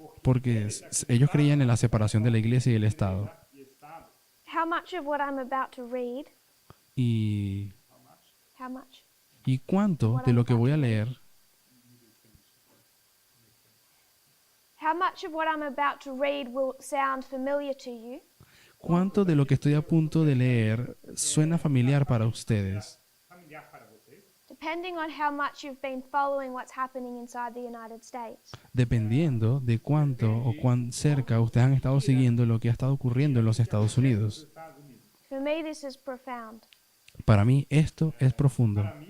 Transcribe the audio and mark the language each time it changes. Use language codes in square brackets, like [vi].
[es] porque ellos creían en la separación de la iglesia y el Estado. [en] How much of what I'm about to read, [es] Y [en] how much? [es] ¿Y cuánto de lo que voy a leer, [en] How much of what I'm about to read will sound familiar to you? [es] cuánto de lo que estoy a punto de leer suena familiar para ustedes? [en] Depending on how much you've been following what's happening inside the United States. [es] Dependiendo de cuánto o cuán cerca ustedes han estado siguiendo lo que ha estado ocurriendo en los Estados Unidos. [en] For me, this is profound. [es] Para mí esto es profundo.